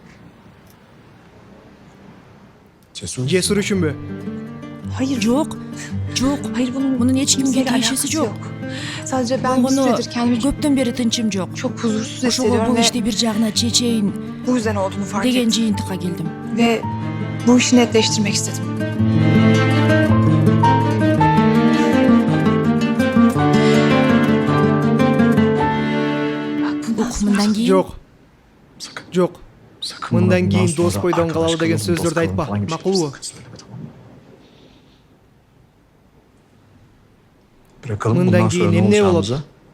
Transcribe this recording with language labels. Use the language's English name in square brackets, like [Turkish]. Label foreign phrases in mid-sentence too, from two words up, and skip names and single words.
[Kyrgyz] Жесур үчүнбү? Жок. Мунун эч кимге тиешеси жок. Муну көптөн бери тынчым жок. Ошого бул ишти бир жагына чечейин деген жыйынтыкка келдим. [Turkish] Ve bu işi netleştirmek istedim. [Kyrgyz] Мындан кийин Жок. Мындан кийин дос бойдон калалы деген сөздөрдү айтпа. Макулбу? Мындан кийин эмне болот?